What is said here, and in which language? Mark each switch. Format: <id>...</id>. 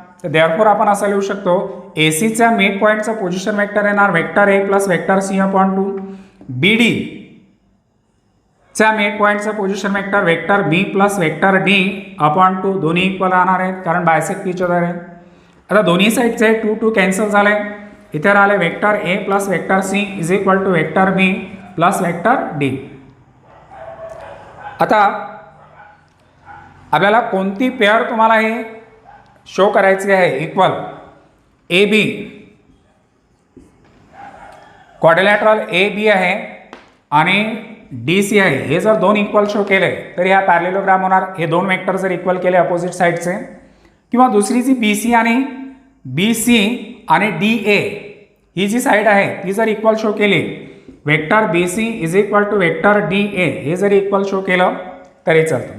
<mr>तर देअरफॉर आपण असं लिहू शकतो, ए सीच्या मिड पॉईंटचा पोझिशन वेक्टर येणार</mr> <en>Vector A plus vector C upon 2. B D च्या mid पॉईंटचा position vector vector B plus vector D upon 2.</en> <mr>दोन्ही इक्वल राहणार आहेत कारण</mr> <en>bisect each other</en> <mr>आहे. आता दोन्ही साईडचे 2 कॅन्सल झाले. इथे राहिले</mr> <en>Vector A plus vector C is equal to vector B plus vector D.</en> <mr>आता आपल्याला कोणती पेअर तुम्हाला हे शो करायची आहे equal, A B quadrilateral A B आहे आणि डी सी आहे. हे जर दोन इक्वल शो केले तर ह्या पॅरेललोग्राम होणार. हे दोन वेक्टर जर इक्वल केले अपोजिट साईडचे, किंवा दुसरी जी बी सी आणि D A he G side आहे ती जर इक्वल शो केली,</mr> <en>vector B C is equal to vector D A</en> <mr>हे जर इक्वल शो केलं तरी चालतं.</mr>